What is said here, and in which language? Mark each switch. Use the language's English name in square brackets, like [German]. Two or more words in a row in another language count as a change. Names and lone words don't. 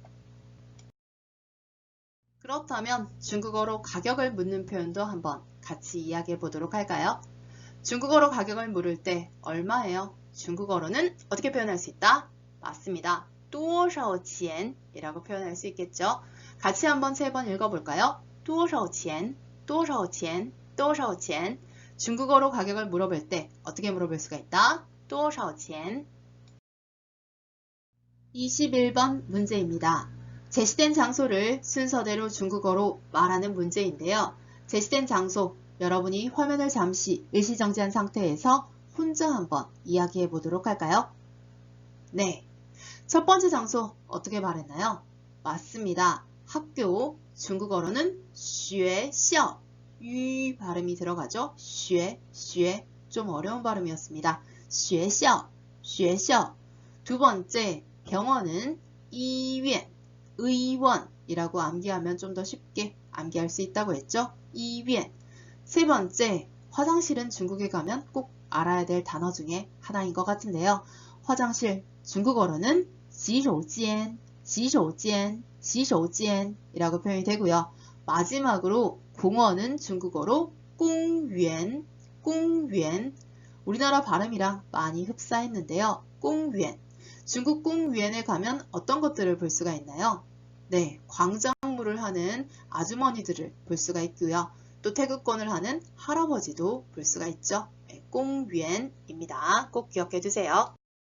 [Korean] 그렇다면 중국어로 가격을 묻는 표현도 한번 같이 이야기해 보도록 할까요? 중국어로 가격을 물을 때 얼마예요? 중국어로는 어떻게 표현할 수 있다? 맞습니다. [Chinese] 多少钱 [Korean] 이라고 표현할 수 있겠죠. 같이 한번 세 번 읽어볼까요? [Chinese] 多少钱, 多少钱, 多少钱. [Korean] 중국어로 가격을 물어볼 때 어떻게 물어볼 수가 있다? [Chinese] 多少钱. [Korean] 21번 문제입니다. 제시된 장소를 순서대로 중국어로 말하는 문제인데요. 제시된 장소, 여러분이 화면을 잠시 일시정지한 상태에서 혼자 한번 이야기해 보도록 할까요? 네, 첫 번째 장소 어떻게 말했나요? 맞습니다. 학교, 중국어로는 学校, 유 발음이 들어가죠. 学, 좀 어려운 발음이었습니다. [Chinese] 学校, 学校. [Korean] 두 번째, 병원은 医院, 의원이라고 암기하면 좀 더 쉽게 암기할 수 있다고 했죠. [Chinese] 医院. [Korean] 세 번째, 화장실은 중국에 가면 꼭 알아야 될 단어 중에 하나인 것 같은데요. 화장실, 중국어로는 [Chinese] 洗手间, 洗手间, 洗手间 [Korean] 이라고 표현이 되고요. 마지막으로 공원은 중국어로 [Chinese] 公园, 公园. [Korean] 우리나라 발음이랑 많이 흡사했는데요. [Chinese] 公园. [Korean] 중국 공유엔에 가면 어떤 것들을 볼 수가 있나요? 네, 광장물을 하는 아주머니들을 볼 수가 있고요. 또 태극권을 하는 할아버지도 볼 수가 있죠. 네, 공유엔입니다. 꼭 기억해 두세요.